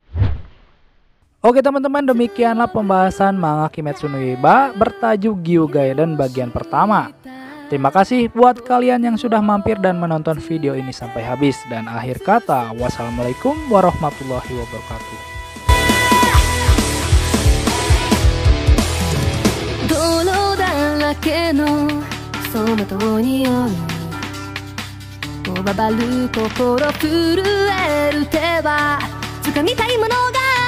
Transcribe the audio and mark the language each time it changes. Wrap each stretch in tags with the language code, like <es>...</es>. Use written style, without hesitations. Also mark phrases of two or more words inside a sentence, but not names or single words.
<id>Oke teman-teman, demikianlah pembahasan manga Kimetsu no Yaiba bertajuk Gyugaiden bagian pertama. Terima kasih buat kalian yang sudah mampir dan menonton video ini sampai habis. Dan akhir kata,</id> <ar>والسلام عليكم ورحمة الله وبركاته.</ar> <ja>泥だらけのその遠い夜こわばる心震える手は掴みたいものが</ja>